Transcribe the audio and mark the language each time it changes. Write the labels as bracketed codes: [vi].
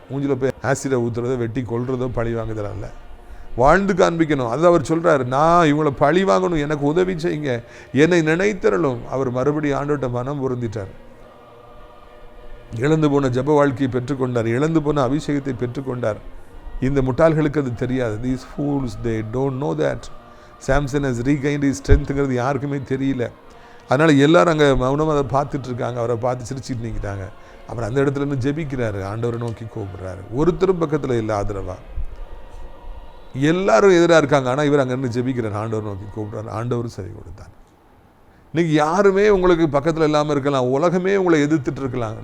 [ta] மூஞ்சில் போய் ஆசிடை ஊற்றுறதோ வெட்டி கொள்றதோ பழி வாங்குதல் அல்ல, வாழ்ந்து காண்பிக்கணும். அது அவர் சொல்கிறார், நான் இவங்களை பழி வாங்கணும், எனக்கு உதவி செய்யுங்க, என்னை நினைத்தரலும். அவர் மறுபடியும் ஆண்டவர்கிட்ட மனம் பொருந்திட்டார். இழந்து போன ஜெப வாழ்க்கையை பெற்றுக்கொண்டார், இழந்து போன அபிஷேகத்தை பெற்றுக்கொண்டார். இந்த முட்டாள்களுக்கு அது தெரியாது. [en] These fools, they don't know that Samson has regained his strength [ta] ங்கிறது யாருக்குமே தெரியல. அதனால் எல்லாரும் அங்கே மௌனமாக அதை பார்த்துட்டு இருக்காங்க. அவரை பார்த்து சிரிச்சிட்டு நிற்கிறாங்க. அவர் அந்த இடத்துல இருந்து ஜெபிக்கிறாரு, ஆண்டவரை நோக்கி கூப்பிடுறாரு. ஒருத்தரும் பக்கத்தில் இல்லை ஆதரவா, எல்லாரும் எதிராக இருக்காங்க. ஆனால் இவர் அங்கேருந்து ஜெபிக்கிறார், ஆண்டவர் நோக்கி கூப்பிடுறாரு. ஆண்டவர் சரி கொடுத்தார். இன்னைக்கு யாருமே உங்களுக்கு பக்கத்தில் இல்லாமல் இருக்கலாம், உலகமே உங்களை எதிர்த்துட்டு இருக்கலாம்.